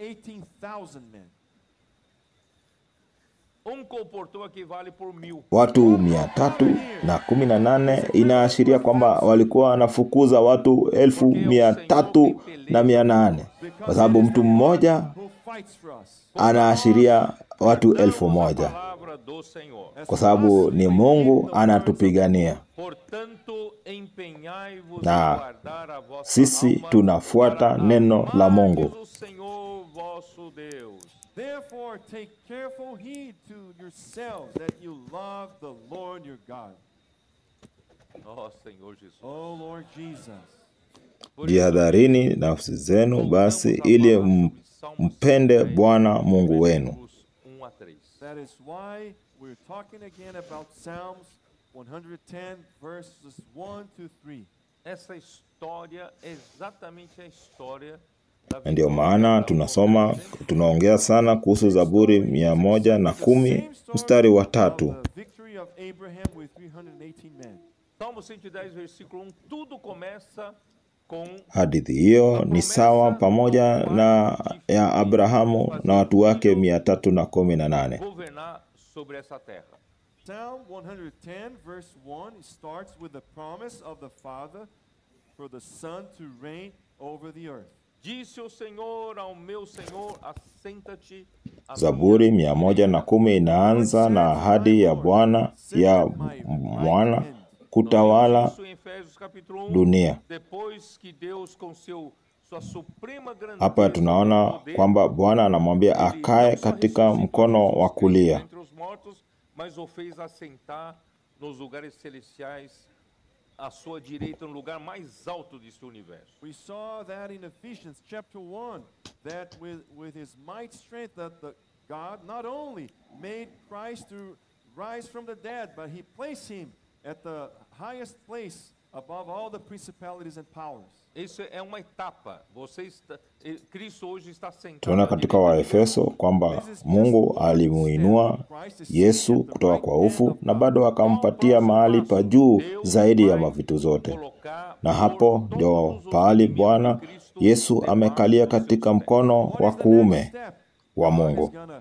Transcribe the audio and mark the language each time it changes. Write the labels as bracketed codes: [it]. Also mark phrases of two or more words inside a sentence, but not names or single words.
[sw] Watu 318 inaashiria kwamba walikuwa wanafukuza watu 1308, kwa sababu mtu mmoja anaashiria watu 1000, kwa sababu ni Mungu anatupigania. Na sisi tunafuata neno la Mungu. [en] Therefore take careful heed to yourselves that you love the Lord your God. [pt] Oh Senhor Jesus. [en] Oh Lord Jesus. [sw] Jihadharini nafsi zenu basi ili mpende Bwana Mungu wenu. [en] That is why we're talking again about Psalms 110 verses 1 to 3. [pt] Essa história é exatamente a história. [sw] Ndio maana tunaongea sana kuhusu Zaburi 110 mstari wa 3. Hadithi hiyo ni sawa pamoja na ya Abrahamu na watu wake 318. [en] Psalm 110 verse 1 starts with the promise of the Father for the Son to reign over the earth. [pt] Disse o Senhor ao meu Senhor, assenta-te. [sw] Zaburi 110 inaanza na ahadi ya Bwana ya mwana kutawala dunia. Hapa tunaona kwamba Bwana anamwambia akae katika mkono wa kulia. [pt] Mas o fez assentar nos lugares celestiais, à sua direita, no lugar mais alto deste universo. [en] We saw that in Ephesians chapter 1, that with his might strength that the God not only made Christ to rise from the dead, but he placed him at the highest place above all the principalities and powers. [pt] Isso é uma etapa. Cristo hoje está sentado. [sw] Tunaona katika Waefeso kwamba Mungu alimuinua Yesu kutoka kwa ufu na bado akampatia mahali pa juu zaidi ya mavitu zote. Na hapo ndio pahali Bwana Yesu amekalia katika mkono wa kuume wa Mungu.